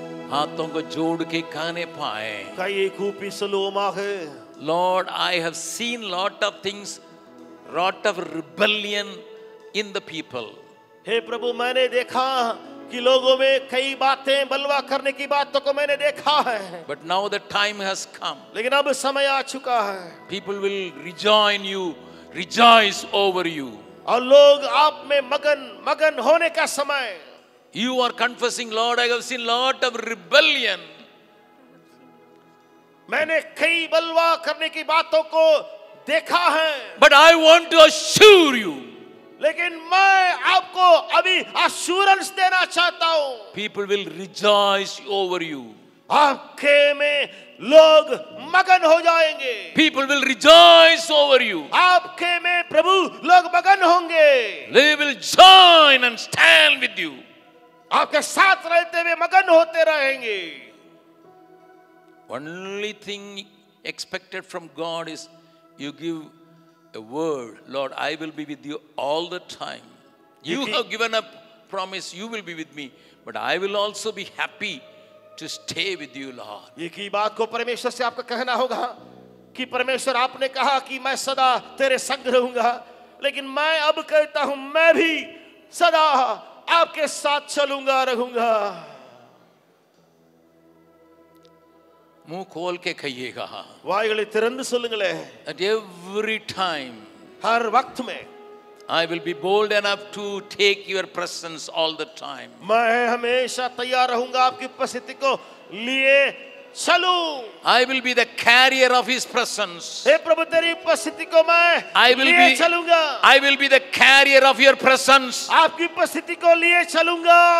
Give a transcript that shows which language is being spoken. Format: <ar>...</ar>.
<hi>हाथों को जोड़ के कहने पाए, कई खूपी सलोमाग,</hi> <en>Lord, I have seen lot of things, lot of rebellion in the people.</en> <hi>हे प्रभु, मैंने देखा कि लोगों में कई बातें, बलवा करने की बातों को मैंने देखा है,</hi> <en>But now the time has come.</en> <hi>लेकिन अब समय आ चुका है,</hi> <en>People will rejoin you, rejoice over you.</en> <hi>और लोग आप में मगन होने का समय।</hi> <en>You are confessing, Lord, I have seen lot of rebellion.</en> <hi>मैंने कई बलवा करने की बातों को देखा है,</hi> <en>But I want to assure you,</en> <hi>लेकिन मैं आपको अभी अश्योरेंस देना चाहता हूं,</hi> <en>people will rejoice over you.</en> <hi>आपके में लोग मगन हो जाएंगे,</hi> <en>People will rejoice over you.</en> <hi>आपके में प्रभु लोग मगन होंगे,</hi> <en>They will join and stand with you.</en> <hi>आपके साथ रहते हुए मगन होते रहेंगे।</hi> <en>Only thing expected from God is you give a word, Lord, I will be with you all the time. You have given a promise, you will be with me, but I will also be happy to stay with you, Lord.</en> <hi>ये की बात को परमेश्वर से आपको कहना होगा कि परमेश्वर, आपने कहा कि मैं सदा तेरे संग रहूंगा, लेकिन मैं अब कहता हूं, मैं भी सदा आपके साथ चलूंगा, रहूंगा। मुंह खोल के कहिएगा,</hi> <ta>வாய்களை திறந்து சொல்லுங்களே,</ta> <en>at every time</en> <hi>हर वक्त में</hi> <en>I will be bold enough to take your presence all the time.</en> <hi>मैं हमेशा तैयार रहूंगा आपकी उपस्थिति को लिए चलूं।</hi> <en>I will be the carrier of his presence.</en> <hi>हे प्रभु, तेरी उपस्थिति को मैं लिए चलूंगा।</hi> <en>I will be the carrier of your presence.</en> <hi>आपकी उपस्थिति को लिए चलूंगा।</hi>